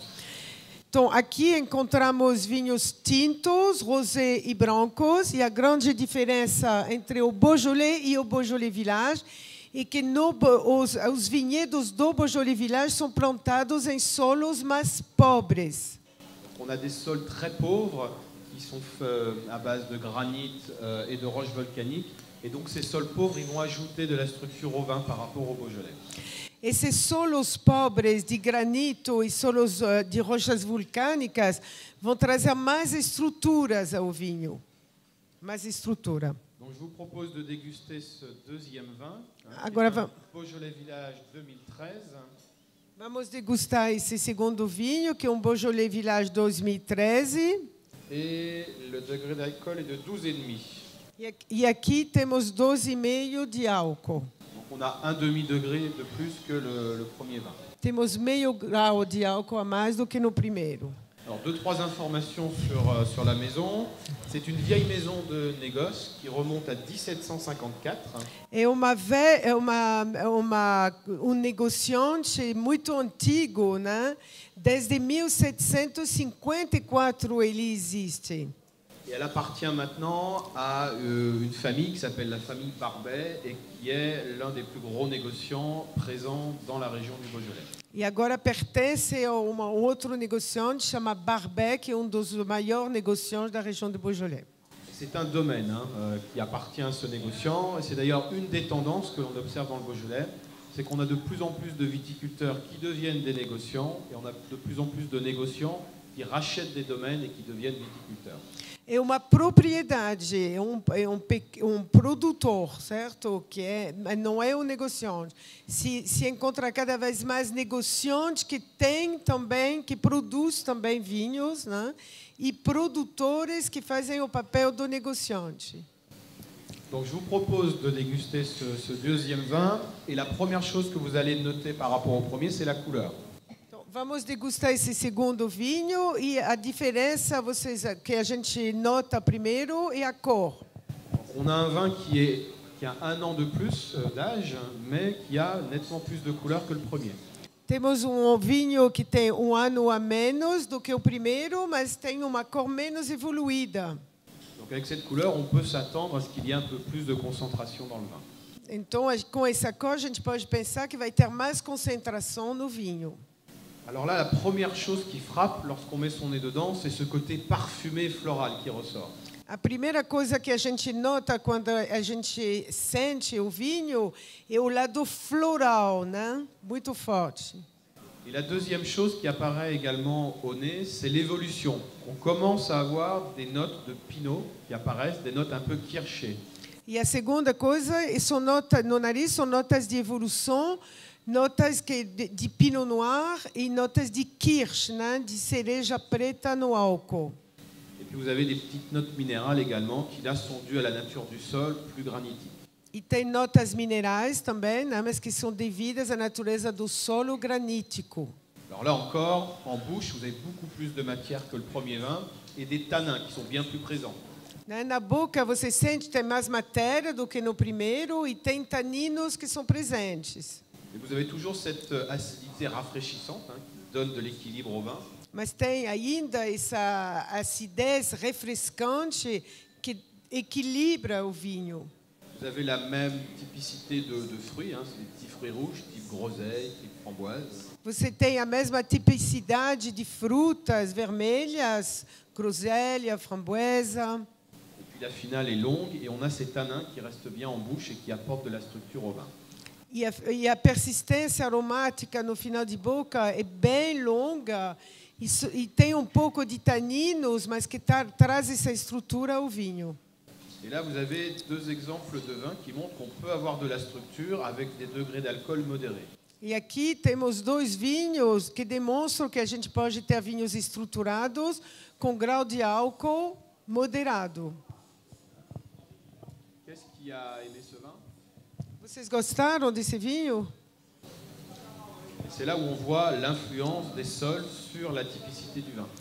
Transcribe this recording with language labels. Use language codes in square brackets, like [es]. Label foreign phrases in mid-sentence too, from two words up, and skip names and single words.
[pt] Então, aqui encontramos vinhos tintos, rosé e brancos, e a grande diferença entre o Beaujolais e o Beaujolais Village é que os vinhedos do Beaujolais Village são plantados em solos mais pobres. [fr] On a des sols très pauvres qui sont à base de granit et de roches volcaniques. Et donc ces sols pauvres, ils vont ajouter de la structure au vin par rapport au Beaujolais. [pt] Esses solos pobres de granito e solos de rochas vulcânicas vão trazer mais estruturas ao vinho. Mais estrutura. [fr] Donc je vous propose de déguster ce deuxième vin, [pt] Agora Beaujolais Village 2013. Vamos degustar esse segundo vinho, que é um Beaujolais Village 2013. [fr] Et le degré d'alcool est de 12,5. [pt] E aqui temos 12,5 de álcool. [fr] Donc on a un demi-degré de plus que le premier vin. [pt] Temos meio grau de álcool a mais do que no primeiro. [fr] Alors 2-3 informations sur la maison. C'est une vieille maison de négoce qui remonte à 1754. [pt] É um negociante muito antigo, né? Desde 1754 ele existe. [fr] Et elle appartient maintenant à une famille qui s'appelle la famille Barbet et qui est l'un des plus gros négociants présents dans la région du Beaujolais. [pt] E agora pertence a um outro negociante chamado Barbet, que é um dos maiores negociantes da região do Beaujolais. [fr] C'est un domaine qui appartient à ce négociant et c'est d'ailleurs une des tendances que l'on observe dans le Beaujolais, c'est qu'on a de plus en plus de viticulteurs qui deviennent des négociants et on a de plus en plus de négociants qui rachètent des domaines et qui deviennent viticulteurs. [pt] É uma propriedade, é um produtor, certo? Não é um negociante. Se encontra cada vez mais negociantes que produz também vinhos, né? E produtores que fazem o papel do negociante. [fr] Donc je vous propose de déguster ce deuxième vin et la première chose que vous allez noter par rapport au premier, c'est la couleur. [pt] Vamos degustar esse segundo vinho e a diferença que a gente nota primeiro é a cor. [fr] On a un vin qui a 1 an de plus d'âge, mais qui a nettement plus de couleur que le premier. [pt] Temos vinho que tem 1 ano a menos do que o primeiro, mas tem uma cor menos evoluída. [fr] Donc avec cette couleur, on peut s'attendre à ce qu'il y ait un peu plus de concentration dans le vin. [pt] Então, com essa cor, a gente pode pensar que vai ter mais concentração no vinho. [fr] Alors là, la première chose qui frappe lorsqu'on met son nez dedans, c'est ce côté parfumé et floral qui ressort. [pt] A primeira coisa que a gente nota quando a gente sente o vinho é o lado floral, né? Muito forte. [fr] Et la deuxième chose qui apparaît également au nez, c'est l'évolution. On commence à avoir des notes de pinot qui apparaissent, des notes un peu kirschées. [pt] E a segunda coisa, no nariz são notas de evolução, notas de pinot noir e notas de kirsch, né? De cereja preta no álcool. [fr] Et puis vous avez des petites notes minérales également qui là sont dues à la nature du sol, plus granitique. [pt] E tem notas minerais também, né? Mas que são devidas à natureza do solo granítico. [fr] Alors là encore, en bouche, vous avez beaucoup plus de matière que le premier vin et des tanins qui sont bien plus présents. [pt] Na boca você sente que tem mais matéria do que no primeiro e tem taninos que são presentes. [fr] Et vous avez toujours cette acidité rafraîchissante qui donne de l'équilibre au vin. [pt] Mas tem ainda essa acidez refrescante que equilibra o vinho. [fr] Vous avez la même typicité de fruits, c'est des petits fruits rouges, type groseille, type framboise. [pt] Você tem a mesma tipicidade de frutas vermelhas, groselha, framboesa. [fr] Et puis la finale est longue et on a ces tanins qui restent bien en bouche et qui apportent de la structure au vin. [pt] E a persistência aromática no final de boca é bem longa e tem pouco de taninos, mas que traz essa estrutura ao vinho. [fr] Et là, vous avez 2 exemples de vins qui montrent qu'on peut avoir de la structure avec des degrés d'alcool modérés. [pt] E aqui temos dois vinhos que demonstram que a gente pode ter vinhos estruturados com grau de álcool moderado. [fr] Qu'est-ce qui a aimé ce vin? [pt] Vocês gostaram desse vinho? [fr] Et c'est là où on voit l'influence des sols sur la typicité du vin.